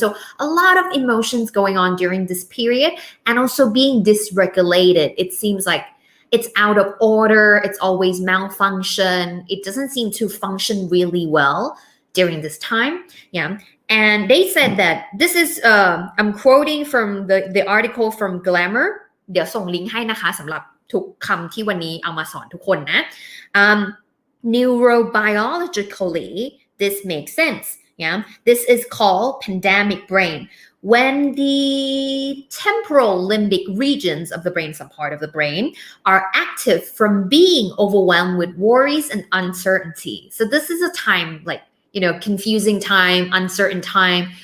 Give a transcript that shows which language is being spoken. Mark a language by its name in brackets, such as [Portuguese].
[English] So a lot of emotions going on during this period, and also being dysregulated. It seems like it's out of order. It's always malfunction. It doesn't seem to function really well during this time. Yeah. And they said that this is, I'm quoting from the article from Glamour. [Thai] เดี๋ยวส่งลิงก์ให้นะคะสำหรับทุกคำที่วันนี้เอามาสอนทุกคนนะ [English] neurobiologically, this makes sense. Yeah. This is called pandemic brain. When the temporal limbic regions of the brain, some part of the brain, are active from being overwhelmed with worries and uncertainty. So this is a time confusing time, uncertain time.